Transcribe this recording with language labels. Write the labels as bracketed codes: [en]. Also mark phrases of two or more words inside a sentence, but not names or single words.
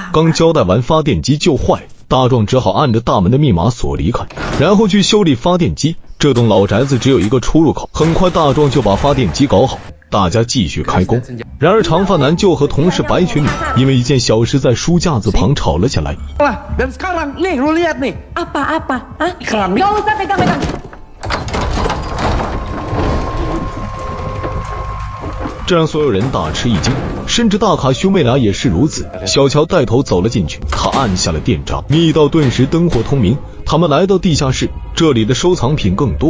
[zh] 刚交代完发电机就坏，大壮只好按着大门的密码锁离开，然后去修理发电机。这栋老宅子只有一个出入口，很快大壮就把发电机搞好，大家继续开工。然而长发男就和同事白裙女因为一件小事在书架子旁吵了起来。 [id] Dan sekarang nih lu lihat nih. Apa? Hah? Keramik. Gak usah pegang-pegang. [zh] 这让所有人大吃一惊，甚至大卡兄妹俩也是如此。小乔带头走了进去，他按下了电闸，密道顿时灯火通明。他们来到地下室，这里的收藏品更多。